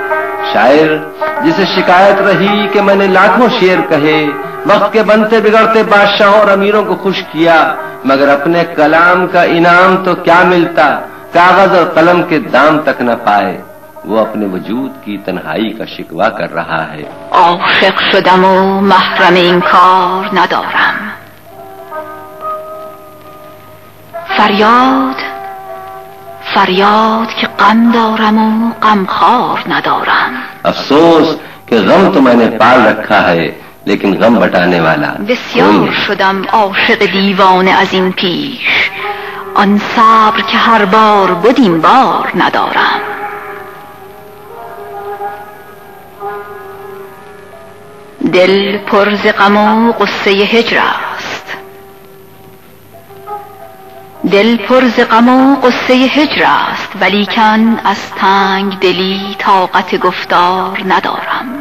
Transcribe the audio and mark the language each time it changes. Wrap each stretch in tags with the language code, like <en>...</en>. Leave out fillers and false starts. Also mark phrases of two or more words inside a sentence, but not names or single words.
<hi>शायर जिसे शिकायत रही कि मैंने लाखों शेर कहे, वक्त के बनते बिगड़ते बादशाहों और अमीरों को खुश किया, मगर अपने कलाम का इनाम तो क्या मिलता, कागज और कलम के दाम तक न पाए। वो अपने वजूद की तन्हाई का शिकवा कर रहा है।</hi> <fa>عاشق شدم و محرم این کار ندارم. فریاد که غم دارم و غمخوار ندارم.</fa> <hi>अफसोस कि गम तो मैंने पाल रखा है लेकिन गम बटाने वाला</hi> <fa>بسیار شدم عاشق دیوانه از این پیش، آن صبر که هر بار بود این بار ندارم. دل پر ز غم و غصه هجر است، دل پر ز غم و غصه هجر است، ولیکن از تنگ دلی طاقت گفتار ندارم.</fa>